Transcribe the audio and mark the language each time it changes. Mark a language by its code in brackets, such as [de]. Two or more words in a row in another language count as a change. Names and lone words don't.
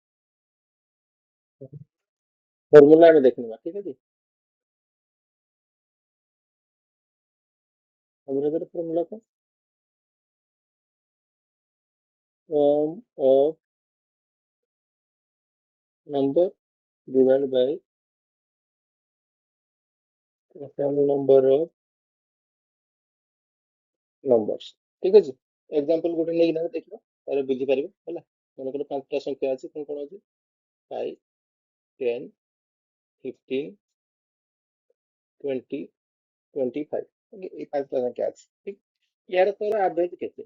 [or] ଫର୍ମୁଲା ଆମେ ଦେଖିନେବା। ଠିକ ଅଛି, ଆଭରେଜର ଫର୍ମୁଲା କଣ? [en] sum of number divided by total number of numbers। [or] ଠିକ ଅଛି, ଏକ୍ସାମ୍ପଲ ଗୋଟେ ନେଇକି ଦେଖିବା, ତାହେଲେ ବୁଝିପାରିବେ ହେଲା। ମନେକର 5ଟା ସଂଖ୍ୟା ଅଛି, କଣ କଣ ଅଛି? 5, 10, 15, 20, 25। ଏଇ 5ଟା ସଂଖ୍ୟା ଅଛି। ଠିକ, ୟାର ତୋର ଆଭରେଜ କେତେ?